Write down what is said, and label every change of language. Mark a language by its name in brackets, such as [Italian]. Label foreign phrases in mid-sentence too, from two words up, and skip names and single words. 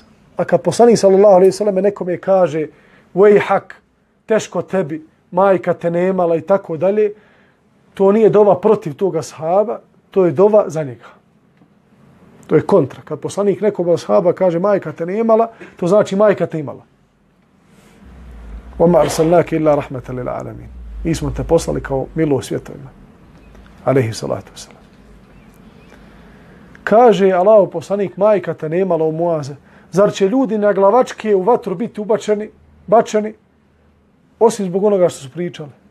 [Bosnian] A kad poslanik [Arabic] صلى الله عليه وسلم [Bosnian] nekome kaže, "Vejhak, teško tebi, majka te nemala" i tako dalje, to nije dova protiv toga ashaba, to je dova za njega. To je kontra. Kad poslanik nekoga ashaba kaže majka te nemala, to znači majka te imala. [Arabic] وَمَا أَرْسَلْنَاكَ إِلَّا رَحْمَةً لِلْعَالَمِينَ. [Bosnian] Mi smo te poslali kao milost svjetovima. [Arabic] عليه الصلاة والسلام. [Bosnian] Kaže Allahov poslanik, majka te nemala u Muaze. Zar će ljudi na glavačke u vatru biti bačeni, osim zbog onoga što su pričali?